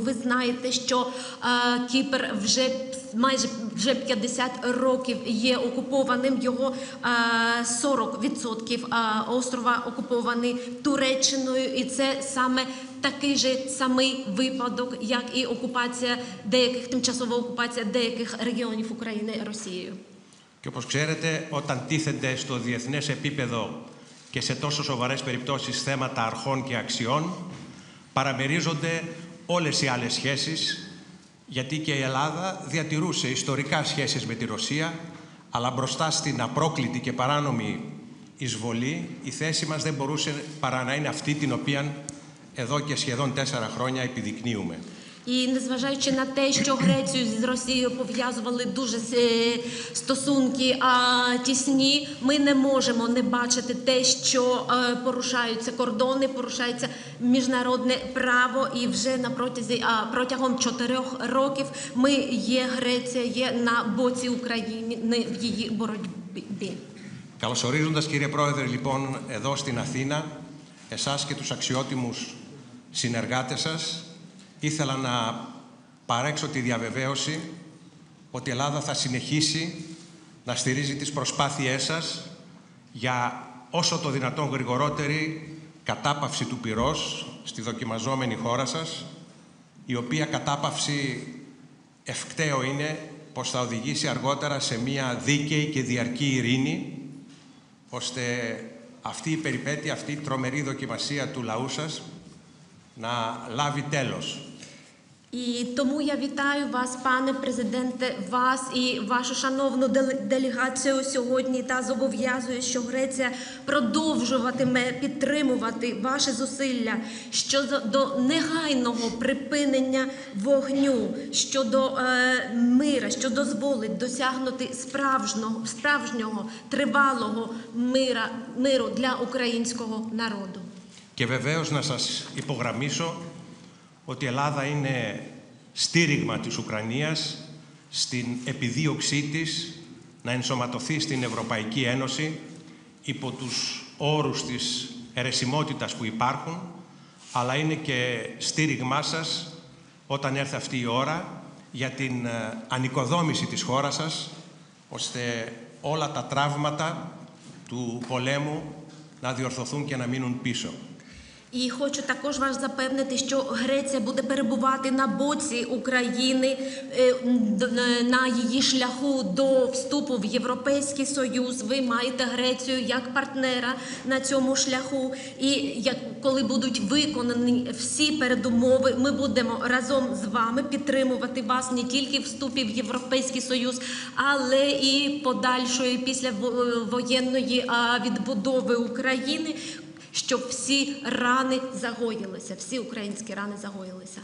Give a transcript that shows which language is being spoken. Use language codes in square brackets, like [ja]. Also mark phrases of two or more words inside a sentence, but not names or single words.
[uk] Ви знаєте, що Кіпр вже 50 років є окупованим, його 40% острова окупований Туреччиною, і це саме такий же самий випадок, як і тимчасова окупація деяких регіонів України Росією. [el] Και όπως ξέρετε, όταν τίθενται στο διεθνές επίπεδο και σε τόσο σοβαρές περιπτώσεις θέματα αρχών και αξιών, παραμερίζονται όλες οι άλλες σχέσεις, γιατί και η Ελλάδα διατηρούσε ιστορικά σχέσεις με τη Ρωσία, αλλά μπροστά στην απρόκλητη και παράνομη εισβολή, η θέση μας δεν μπορούσε παρά να είναι αυτή την οποία εδώ και σχεδόν 4 χρόνια επιδεικνύουμε. [uk] І незважаючи на те, що Грецію з Росією пов'язували дуже стосунки тісні, ми не можемо не бачити те, що порушаються кордони, порушається міжнародне право, і вже протягом 4 років Греція є на боці України в її боротьбі. [el] Καλωσορίζοντας, κύριε Πρόεδρε, λοιπόν, εδώ στην Αθήνα, εσάς και τους αξιότιμους συνεργάτες σας, ήθελα να παρέξω τη διαβεβαίωση ότι η Ελλάδα θα συνεχίσει να στηρίζει τις προσπάθειές σας για όσο το δυνατόν γρηγορότερη κατάπαυση του πυρός στη δοκιμαζόμενη χώρα σας, η οποία κατάπαυση ευκταίο είναι πως θα οδηγήσει αργότερα σε μια δίκαιη και διαρκή ειρήνη, ώστε αυτή η περιπέτεια, αυτή η τρομερή δοκιμασία του λαού σας να λάβει τέλος. [uk] І тому я вітаю вас, пане президенте, вас і вашу шановну делегацію сьогодні та зобов'язую, що Греція продовжуватиме підтримувати ваші зусилля щодо негайного припинення вогню, щодо мира, що дозволить досягнути справжнього тривалого миру для українського народу. [el] Και βεβαίως να σας υπογραμμίσω ότι η Ελλάδα είναι στήριγμα της Ουκρανίας στην επιδίωξή της να ενσωματωθεί στην Ευρωπαϊκή Ένωση υπό τους όρους της αιρεσιμότητας που υπάρχουν, αλλά είναι και στήριγμά σας όταν έρθει αυτή η ώρα για την ανοικοδόμηση της χώρας σας, ώστε όλα τα τραύματα του πολέμου να διορθωθούν και να μείνουν πίσω. [uk] І хочу також вас запевнити, що Греція буде перебувати на боці України на її шляху до вступу в Європейський Союз. Ви маєте Грецію як партнера на цьому шляху. І коли будуть виконані всі передумови, ми будемо разом з вами підтримувати вас не тільки в вступі в Європейський Союз, але і подальшої післявоєнної відбудови України, щоб всі рани загоїлися, всі українські рани загоїлися.